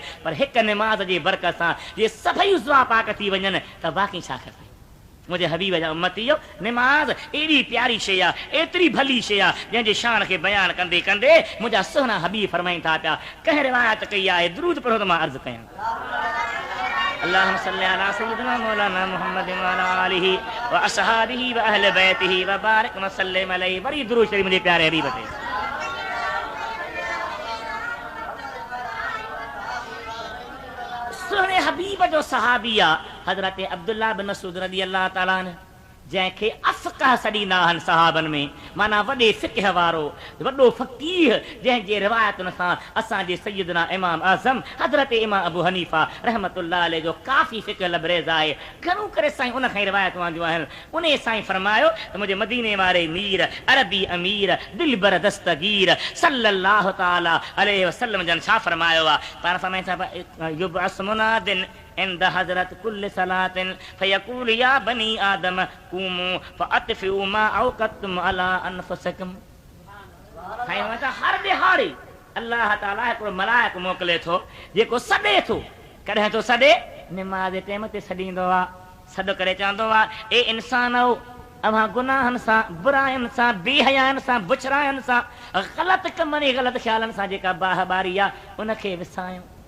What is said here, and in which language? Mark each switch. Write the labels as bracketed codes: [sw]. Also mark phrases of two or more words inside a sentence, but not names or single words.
[sd] पर हिकु निमाज़ जी बरकत सां जे सभई उज़वा पाक थी वञनि त बाक़ी छा खपे। मुंहिंजे हबीब जा उम्मतीयो, निमाज़ एॾी प्यारी शइ आहे, एतिरी भली शइ आहे, जंहिंजे शान खे बयानु कंदे कंदे मुंहिंजा सुहिणा हबीब फरमाइनि था पिया, कंहिं रिवायत कई आहे, दुरूद पढ़ो त मां अर्ज़ु कयां। [ar] اللهم صل على سيدنا مولانا محمد وعلى آله وأصحابه وأهل بيته وبارك وسلم عليه. [sd] वरी दुरूद शरीफ मुंहिंजे प्यारे हबीब ते। सुहिणे हबीब जो सहाबी आहे हज़रत अब्दुल्लाह बिन मसूद [ar] رضي الله تعالى عنه, [sd] जंहिंखे अफ़क़ह सॾींदा आहिनि सहाबनि में, माना वॾे फ़िक़ह वारो, वॾो फ़क़ीह, जंहिंजे रिवायतुनि सां असांजे सय्यदना इमाम आज़म हज़रत इमाम अबू हनीफ़ा [ar] رحمة الله عليه [sd] जो काफ़ी फ़िक़ह लबरेज़ आहे। घणो करे साईं उन खां रिवायतूं आंदियूं आहिनि। उन साईं फरमायो त मुंहिंजे मदीने वारे मीर अरबी अमीर दिलबर दस्तगीर [ar] صلى الله تعالى عليه وسلم [sd] जन छा फरमायो आहे। पाण फरमाइनि [ar] يبعث مناد عند حضرة كل صلاة فيقول يا بني آدم قوموا فأطفئوا ما أوقدتم على أنفسكم. [sd] हर दिहाड़ी अल्लाह ताला हिकिड़ो मलाइक मोकिले थो जेको सॾे थो, कॾहिं थो सॾे निमाज़ जे टाइम ते सॾींदो आहे, सॾु करे चवंदो आहे ए इंसानो अव्हां गुनाहनि सां, बुराइनि सां, बेहयानि सां, बुछड़ाइनि सां, ग़लति कमनि, ग़लति ख़्यालनि सां जेका बाहबारी आहे उनखे विसायूं।